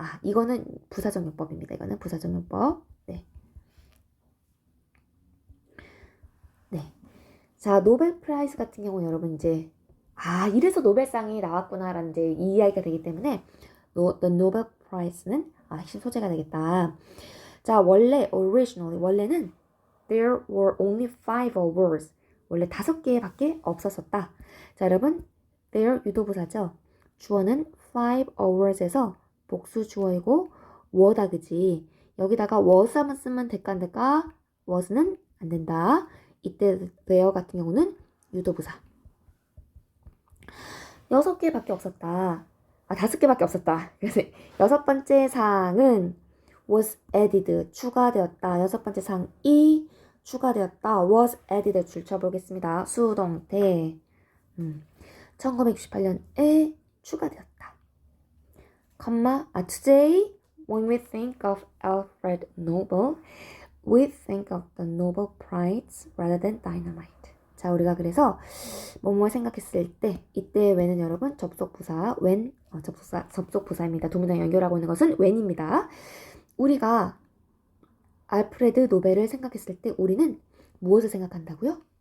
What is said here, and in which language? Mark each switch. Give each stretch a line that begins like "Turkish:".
Korean: 이거는 부사적 용법입니다. 이거는 부사적 용법. 네. 자, 노벨 프라이즈 같은 경우는 여러분 이제 이래서 노벨상이 나왔구나라는 이제 이 이야기가 되기 때문에 the Nobel Prize는 핵심 소재가 되겠다. 자, 원래는
English: there were only 5 awards.
Korean: 원래 5개밖에 없었었다. 자, 여러분 there 유도부사죠. 주어는 5 awards에서 복수 주어이고 were 그지. 여기다가 was 한번 쓰면 될까? was는 안 된다. 이때 there 같은 경우는 유도부사. 6개밖에 없었다. 5개밖에 없었다. 그래서 6번째 사항은
English: was added,
Korean: 추가되었다. 6번째 사항이 추가되었다.
English: was added
Korean: 줄쳐보겠습니다. 수동태. 1968년에 추가되었다.
English: today when we think of Alfred Nobel, we think of the Nobel Prize rather than dynamite.
Korean: 자, 우리가 그래서 뭐뭐 생각했을 때 이때 when은 여러분 접속부사 when 접속부사입니다. 두 문장 연결하고 있는 것은 when입니다. 우리가 알프레드 노벨을 생각했을 때 우리는 무엇을 생각한다고요?